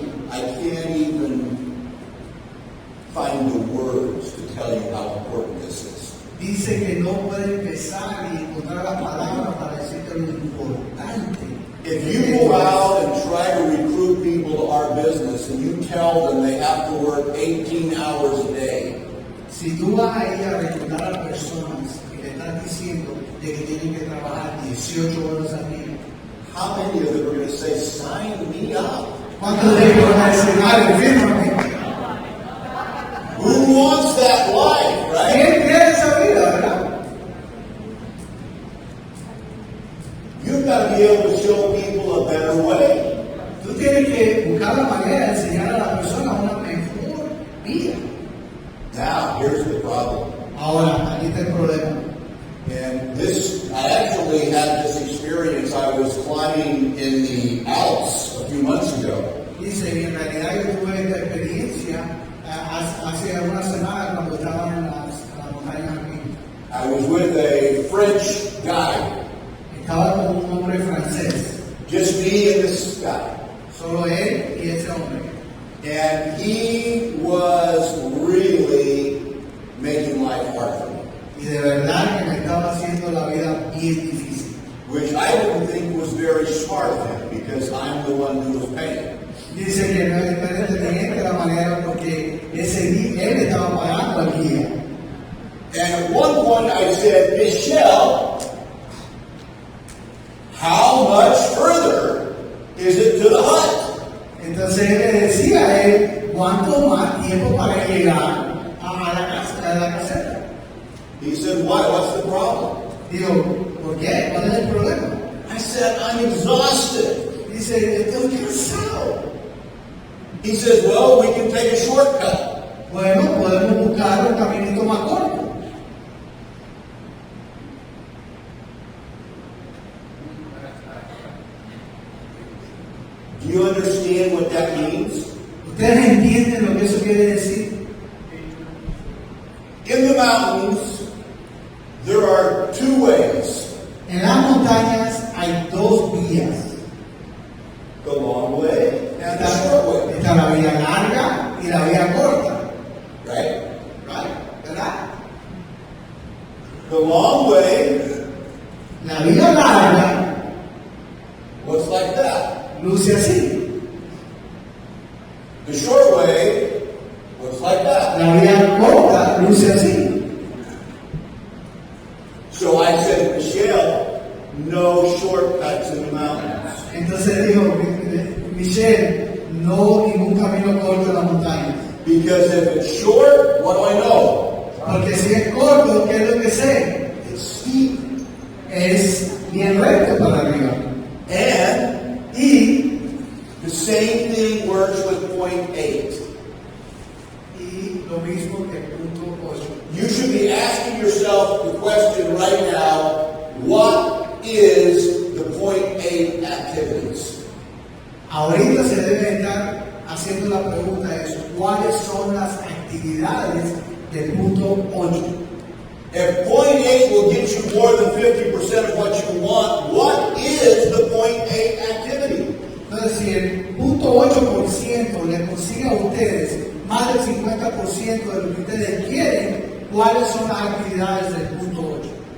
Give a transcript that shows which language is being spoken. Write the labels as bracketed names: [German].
[English] I can't even find the words to tell you how important this is. [Spanish] Dice que no puede empezar y encontrar las palabras para decirte lo importante. [English] If you go out and try to recruit people to our business and you tell them they have to work 18 hours a day, [Spanish] si tú vas a ir a reclutar a personas y le estás diciendo de que tienen que trabajar 18 horas al día, [English] how many of them are going to say, sign me up? [Spanish] ¿cuántos de ellos van a decir, dale, fírmame? [English] Who wants that life, right? [Spanish] ¿Quién quiere esa vida, verdad? [English] You've got to be able to show people a better way. [Spanish] Tú tienes que buscar la manera de enseñar a la persona una mejor vida. [English] Now, here's the problem. [Spanish] Ahora, aquí está el problema. [English] And I actually had this experience. I was climbing in the Alps a few months ago. [Spanish] Dice, y en realidad yo tuve esta experiencia hace algunas semanas cuando estaba en las montañas aquí. [English] I was with a French guy. [Spanish] Estaba con un hombre francés. francés. [English] Just me and this guy. [Spanish] Solo él y ese hombre. [English] And he was really making life hard for me. [Spanish] Y de verdad que me estaba haciendo la vida bien difícil. [English] Which I didn't think was very smart of him because I'm the one who was paying. [Spanish] Dice que no es inteligente la manera porque él estaba pagando al guía. [English] And at one point I said, Michelle, how much further is it to the hut? [Spanish] Entonces él le decía a él cuánto más tiempo para llegar a la caseta. [English] He said, why? What's the problem? [Spanish] Digo, ¿por qué? ¿Cuál es el problema? [English] I said, I'm exhausted. [Spanish] Dice, estoy cansado. [English] He says, well, we can take a shortcut. [Spanish] Bueno, podemos buscar un caminito más corto. [English] Do you understand what that means? [Spanish] ¿Ustedes entienden lo que eso quiere decir? [English] In the mountains, there are two ways. [Spanish] En las montañas hay dos vías. [English] The long way and the short way. [Spanish] Está la vía larga y la vía corta. [English] Right? Right? [Spanish] ¿Verdad? [English] The long way [Spanish] La vía larga [English] looks like that. [Spanish] luce así. [English] The short way looks like that. [Spanish] La vía corta luce así. [English] So I said, Michelle, no shortcuts in the mountains. [Spanish] Entonces dijo, Michelle, no ningún camino corto en las montañas. [English] Because if it's short, what do I know? [Spanish] Porque si es corto, ¿qué es lo que sé? [English] It's steep. [Spanish] Es bien recto para arriba. [English] And [Spanish] Y [English] the same thing works with point 8. [Spanish] lo mismo que punto 8. [English] You should be asking yourself the question right now, what is the point 8 activities? [Spanish] Ahorita se debe estar haciendo la pregunta de eso. ¿Cuáles son las actividades del punto 8? [English] If point 8 will get you more than 50% of what you want, what is the point 8 activity? [Spanish] Entonces, si el punto 8% le consigue a ustedes más del 50% de lo que ustedes quieren, ¿cuáles son las actividades del punto 8?